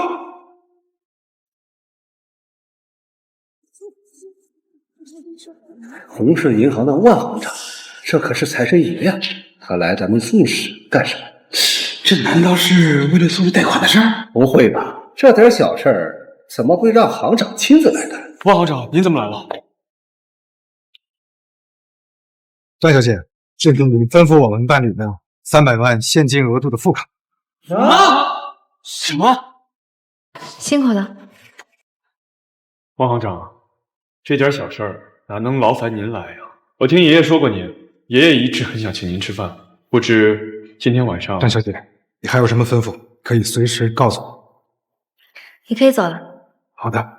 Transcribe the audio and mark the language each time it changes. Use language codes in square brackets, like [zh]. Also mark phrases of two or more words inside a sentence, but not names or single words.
[zh] 红氏銀行的萬行長，這可是財神爺呀！他來咱們宋氏幹什麼？這難道是為了宋氏貸款的事兒？不會吧，這點小事兒怎麼會讓行長親自來幹？萬行長，您怎麼來了？段小姐，这是您吩咐我們辦理的300萬現金額度的副卡。什麼？辛苦了。萬行長，這點小事兒哪能勞煩您來呀？我聽爺爺說過您，爺爺一直很想請您吃飯，不知今天晚上…… 段小姐，你還有什麼吩咐，可以隨時告訴我。你可以走了。好的。